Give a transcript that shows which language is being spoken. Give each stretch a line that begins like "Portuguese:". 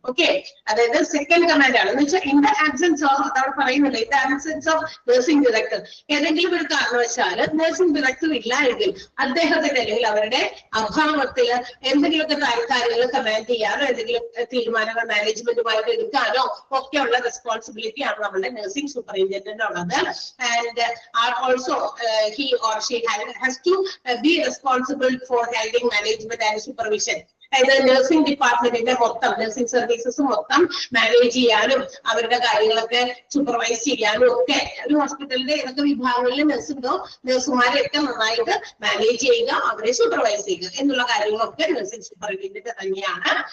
Malayalam: Okay, അതായത് second command ആണ് എന്ന് വെച്ചാൽ
English: in the absence of,
Malayalam: അതവിടെ പറയുന്നില്ല,
English: in the absence of nursing director,
Malayalam: ഏതെങ്കിലും ഒരു കാരണവശാൽ നഴ്സിംഗ് ഡയറക്ടർ ഇല്ല എങ്കിൽ അദ്ദേഹത്തിന്റെ അല്ലെങ്കിൽ അവരുടെ അഭാവത്തിൽ എന്തെങ്കിലുമൊക്കെ കാര്യങ്ങൾ കമാൻഡ് ചെയ്യാനോ എന്തെങ്കിലും തീരുമാനങ്ങൾ മാനേജ്മെന്റുമായിട്ട് എടുക്കാനോ ഒക്കെയുള്ള റെസ്പോൺസിബിലിറ്റി ആണ് നമ്മുടെ നഴ്സിംഗ് സൂപ്പറിൻറ്റൻഡന്റ് ഉള്ളത്. And also
English: he or she has to be responsible for handling management and supervision.
Malayalam: അതായത് നഴ്സിംഗ് ഡിപ്പാർട്ട്മെന്റിന്റെ മൊത്തം നഴ്സിംഗ് സർവീസസ് മൊത്തം മാനേജ് ചെയ്യാനും അവരുടെ കാര്യങ്ങളൊക്കെ സൂപ്പർവൈസ് ചെയ്യാനും ഒക്കെ ഒരു ഹോസ്പിറ്റലിന്റെ ഏതൊക്കെ വിഭാഗങ്ങളിൽ നഴ്സുണ്ടോ നഴ്സുമാരെയൊക്കെ നന്നായിട്ട് മാനേജ് ചെയ്യുക, അവരെ സൂപ്പർവൈസ് ചെയ്യുക എന്നുള്ള കാര്യങ്ങളൊക്കെ നഴ്സിംഗ് സൂപ്പറിൻറ്റൻഡന്റ് തന്നെയാണ്.